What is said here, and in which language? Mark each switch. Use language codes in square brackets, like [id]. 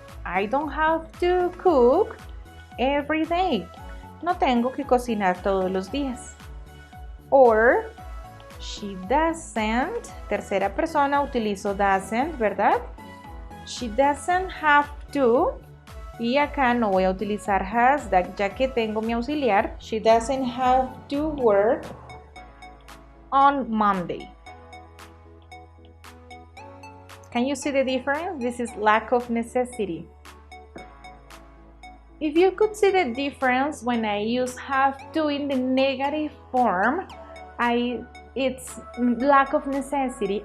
[en] I don't have to cook every day. [es] No tengo que cocinar todos los días. [en] Or, she doesn't, [es] tercera persona, utilizo doesn't, ¿verdad? [en] She doesn't have to. [es] Y acá no voy a utilizar has, ya que tengo mi auxiliar. [en] She doesn't have to work on Monday. Can you see the difference? This is lack of necessity. If you could see the difference when I use have to in the negative form, it's lack of necessity.